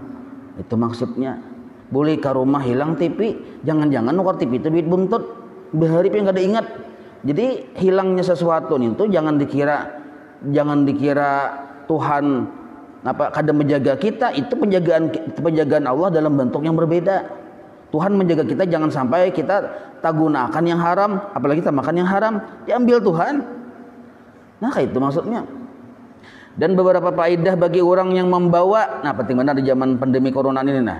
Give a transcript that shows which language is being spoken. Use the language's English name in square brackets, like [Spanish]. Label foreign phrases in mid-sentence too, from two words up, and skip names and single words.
[Indonesian] Itu maksudnya. [Banjar] Boleh ke rumah hilang TV, jangan-jangan nukar TV itu duit buntut. Bahari pian kada ingat. Jadi hilangnya sesuatu itu jangan dikira Tuhan kada menjaga kita. [Indonesian] Itu penjagaan Allah dalam bentuk yang berbeda. Tuhan menjaga kita jangan sampai kita tak gunakan yang haram, apalagi kita makan yang haram, diambil Tuhan. Nah, kayak itu maksudnya. Dan beberapa faedah bagi orang yang membawa, nah penting benar di zaman pandemi corona ini nah.